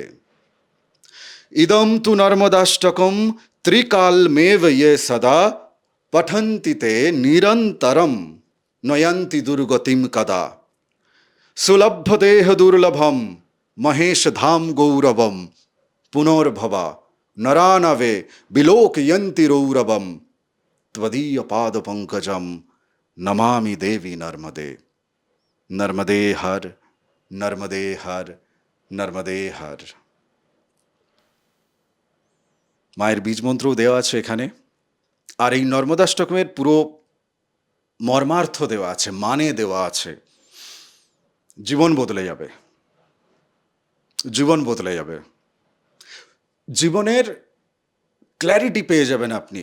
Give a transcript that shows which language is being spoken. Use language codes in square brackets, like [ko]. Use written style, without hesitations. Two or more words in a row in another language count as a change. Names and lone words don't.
[sa] इदं तु नर्मदाष्टकं त्रिकालमेव ये सदा पठन्ति ते निरन्तरं नयन्ति दुर्गतिं कदा सुलभ देह दुर्लभम महेश धाम गौरवम पुनर्भवा नरानवे विलोकयन्ति रौरवम त्वदीय पाद पंकजम नमामि देवी नर्मदे। नर्मदे हर नर्मदे हर नर्मदे हर। [bn] মায়ের বীজ মন্ত্রও দেওয়া আছে এখানে। আর এই নর্মদাষ্টকমের পুরো মর্মার্থ দেওয়া আছে, মানে দেওয়া আছে। জীবন বদলে যাবে, জীবন বদলে যাবে, জীবনের ক্ল্যারিটি পেয়ে যাবেন আপনি।